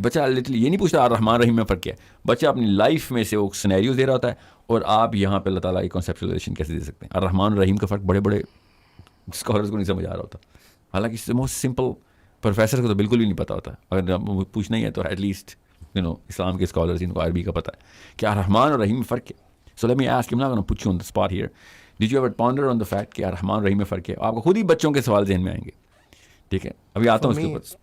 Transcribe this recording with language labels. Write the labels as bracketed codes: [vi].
[ur] بچہ لٹرلی یہ نہیں پوچھتا الرحمن رحیم میں فرق کیا ہے. بچہ اپنی لائف میں سے وہ سینیریو دے رہا ہوتا ہے اور آپ یہاں پہ اللہ تعالیٰ کی کانسیپچوائزیشن کیسے دے سکتے ہیں. الرحمن الرحیم کا فرق بڑے بڑے اسکالرس کو نہیں سمجھ آ رہا ہوتا. حالانکہ موسٹ سمپل پروفیسر کو تو بالکل بھی نہیں پتہ ہوتا. اگر پوچھنا ہی ہے تو ایٹ لیسٹ اسلام کے اسکالرز ان کو عربی کا پتہ ہے کہ الرحمن اور رحیم میں فرق ہے. [en] So let me ask, I'm not going to put you on the spot here. Did you ever ponder on the fact [ur] کہ الرحمن رحیم میں فرق ہے؟ آپ کو خود ہی بچوں کے سوال ذہن میں آئیں گے. ٹھیک ہے ابھی آتا ہوں اس کے اوپر.